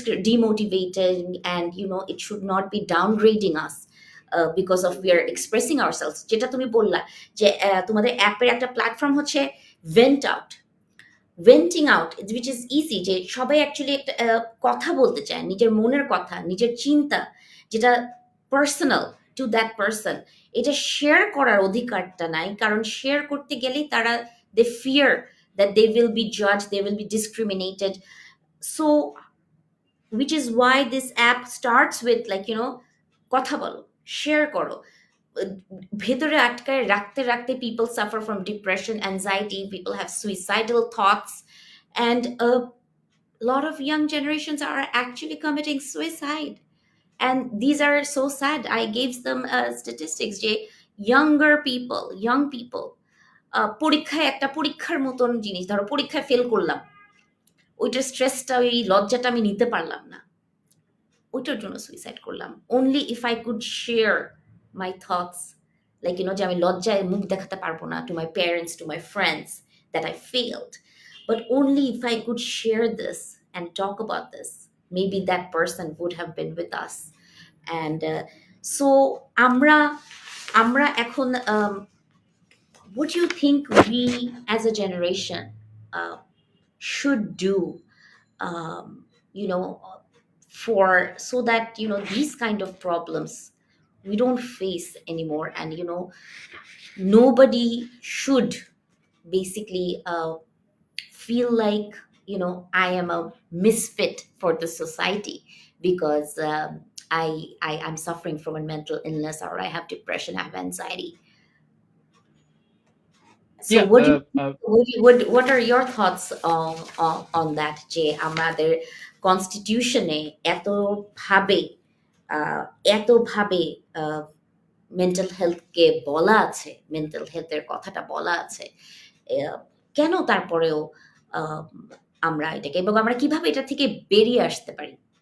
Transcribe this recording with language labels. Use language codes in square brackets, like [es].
[bn] demotivating, and it should not be downgrading us because of we are expressing ourselves, যেটা তুমি বললা যে তোমাদের অ্যাপের একটা প্ল্যাটফর্ম হচ্ছে vent out, venting out, [en] which is easy, [bn] যে সবাই অ্যাকচুয়ালি একটা কথা বলতে চায়, নিজের মনের কথা, নিজের চিন্তা, যেটা পার্সোনাল টু দ্যাট পার্সন, এটা শেয়ার করার অধিকারটা নাই, কারণ শেয়ার করতে গেলেই তারা [en] They fear that they will be জাজ, they will be discriminated. So which is why this app starts with [bn] কথা বলো, শেয়ার করো। ভেতরে আটকায় রাখতে রাখতে [en] people suffer from depression, anxiety, people have suicidal thoughts, and a lot of young generations are actually committing suicide, and these are so sad. [bn] I gave them statistics যে young people পরীক্ষায়, একটা পরীক্ষার মতন জিনিস, ধরো পরীক্ষায় ফেল করলাম, ওইটার স্ট্রেসটা, ওই লজ্জাটা আমি নিতে পারলাম না, ওইটার জন্য সুইসাইড করলাম। [en] only if I could share my thoughts, like [bn] যে আমি লজ্জায় মুখ দেখাতে পারবো না [en] To my parents, to my friends, that I failed, but only if I could share this and talk about this, maybe that person would have been with us. And so আমরা আমরা এখন what do you think we as a generation should do, um, you know for, so that these kind of problems we don't face anymore, and nobody should basically feel like I am a misfit for the society because I'm suffering from a mental illness, or I have depression, I have anxiety. So Yeah, what do you, what are your thoughts on that, [bn] যে আমাদের কনস্টিটিউশনে এতভাবে আহ, এতভাবে mental হেলথকে বলা আছে, mental হেলথের কথাটা বলা আছে, আহ, কেন তারপরেও আহ, আমরা এটাকে, এবং আমরা কিভাবে এটা থেকে বেরিয়ে আসতে পারি?